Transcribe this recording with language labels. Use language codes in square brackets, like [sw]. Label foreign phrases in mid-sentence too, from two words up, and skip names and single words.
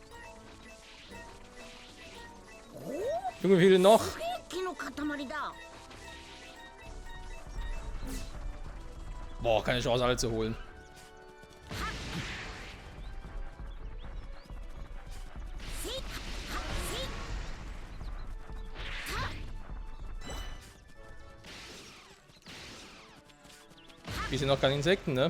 [de] Junge, wie viele noch? [ja] すげえ木の塊だ。 [de] Boah, keine Chance, alle zu holen. Hier sind noch keine Insekten, ne?